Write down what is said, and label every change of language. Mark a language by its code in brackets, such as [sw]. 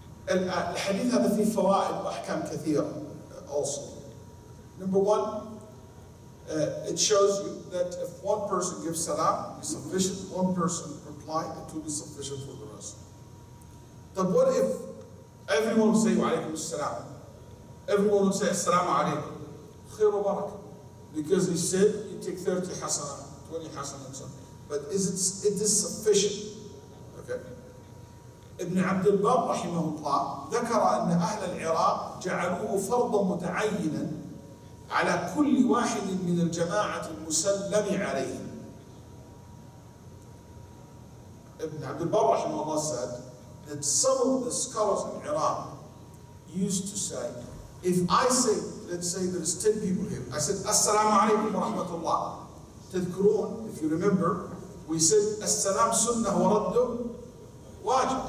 [ar] الحديث هذا فيه فوائد وأحكام كثيرة [en] also. Number 1, it shows you that if one person gives salam, it's sufficient. One person reply, it will be sufficient for the rest. But what if everyone will say wa alaikum assalam? Everyone will say assalamu alaikum. [ar] Khair wa barakah. [en] Because he said you take 30 hasana, 20 hasana and so on. But it is sufficient. Okay. [ar] ابن عبد البر رحمه الله ذكر أن أهل العراق جعلوه فرضا متعينا على كل واحد من الجماعة المسلم عليه. [en] Ibn Abd al-Barr rahimahullah said that some of the scholars in Iraq used to say, if I say, let's say there's 10 people here, I said, Assalamu alaikum wa rahmatullah. [ar] تذكرون, [en] if you remember, we said, [ar] As-salam sunnah wa raddu wajib.